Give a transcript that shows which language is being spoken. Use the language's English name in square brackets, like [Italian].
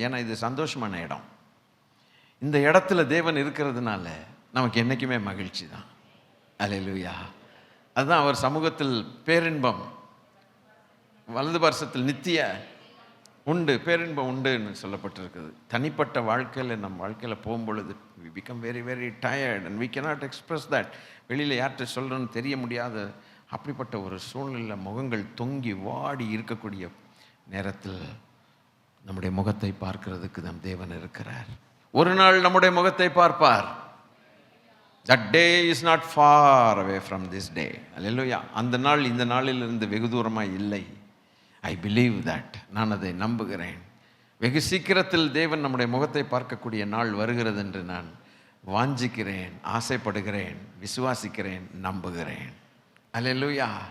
[Tamil] ஏன்னா இது சந்தோஷமான இடம். இந்த இடத்துல தேவன் இருக்கிறதுனால நமக்கு என்றைக்குமே மகிழ்ச்சி தான். அல்லேலூயா. அதுதான் அவர் சமூகத்தில் பேரின்பம், வலது பார்சத்தில் நித்திய உண்டு, பேரின்பம் உண்டுன்னு சொல்லப்பட்டிருக்குது. தனிப்பட்ட வாழ்க்கையில் நம்ம வாழ்க்கையில் போகும்பொழுது [English] we become very very tired and we cannot express that. [Tamil] வெளியில் யார்கிட்ட சொல்கிறோன்னு தெரிய முடியாத அப்படிப்பட்ட ஒரு சூழ்நிலையில் முகங்கள் தொங்கி வாடி இருக்கக்கூடிய நேரத்தில் நம்முடைய முகத்தை பார்க்கிறதுக்கு நம் தேவன் இருக்கிறார். ஒரு நாள் நம்முடைய முகத்தை பார்ப்பார். [English] That day is not far away from this day. Hallelujah. [Tamil] அந்த நாள் இந்த நாளிலிருந்து வெகு தூரமாக இல்லை. [English] I believe that. [Tamil] நான் அதை நம்புகிறேன். வெகு சீக்கிரத்தில் தேவன் நம்முடைய முகத்தை பார்க்கக்கூடிய நாள் வருகிறது என்று நான் வாஞ்சிக்கிறேன், ஆசைப்படுகிறேன், விசுவாசிக்கிறேன், நம்புகிறேன். அல்லேலூயா.